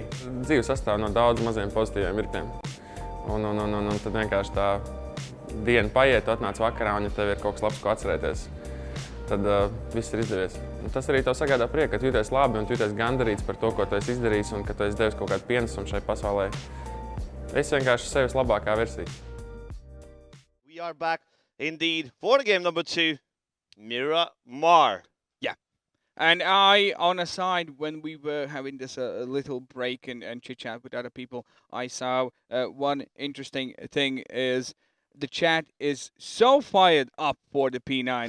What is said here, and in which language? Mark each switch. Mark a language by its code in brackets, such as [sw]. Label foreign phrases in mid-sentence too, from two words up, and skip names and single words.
[lv] Dzīve sastāv no daudz maziem pozitīviem mirkļiem. Un tad vienkārši tā diena paiet, tu atnāc vakarā, un ja tev ir kaut kas labs, ko atcerēties, tad viss ir izdevies. Un tas arī tev sagādā prieku, ka tu jūties labi un tu jūties gandarīts par to, ko tu esi izdarījis un ka tu esi devis kaut kādu pienesumu šai pasaulē. Es vienkārši sevis labākā versija. [en] We are back indeed for game number 2, Miramar. And on a side, when we were having this a little break and chit-chat with other people, I saw one interesting thing is the chat is so fired up for the P9.